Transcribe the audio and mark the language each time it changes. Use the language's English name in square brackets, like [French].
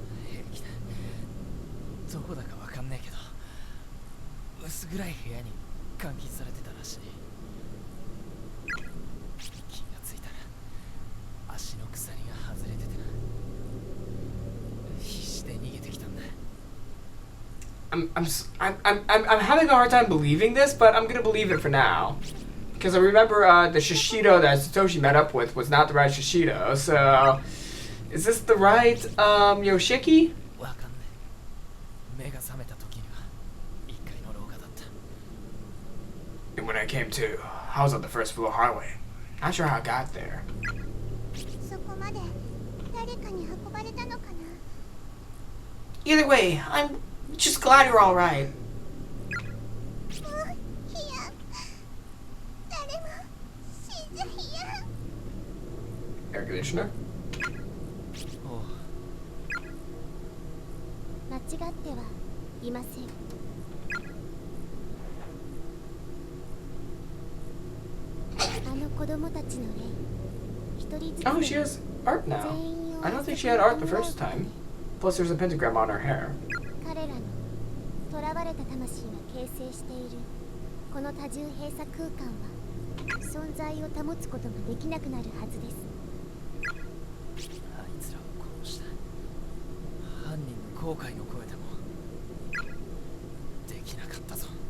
[Japanese] 平気だ。どこだかわかんねえけど、薄暗い部屋に監禁されてたらしい。気がついたら足の鎖が外れててな。必死で逃げてきたんだ。 [English] I'm having a hard time believing this, but I'm gonna believe it for now. Because I remember the Shishido that Satoshi met up with was not the right Shishido, so... Is this the right, Yoshiki? [Japanese] わかんない。目が覚めた時には1階の廊下だった。 [English] And when I came to, I was on the first floor hallway. Not sure how I got there. [Japanese] そこまで誰かに運ばれたのかな。 [English] Either way, I'm just glad you're alright. [Japanese] いや、誰も死んじゃいや。 [English] Air conditioner? [Japanese] おう。間違ってはいません。あの子供たちの霊、一人ずつ [English] Oh, she has art now. I don't think she had art the first time. Plus, there's a pentagram on her hair. [Japanese] 彼らの囚われた魂が形成しているこの多重閉鎖空間は存在を保つことができなくなるはずです。あいつらを殺した犯人の後悔の声でもできなかったぞ。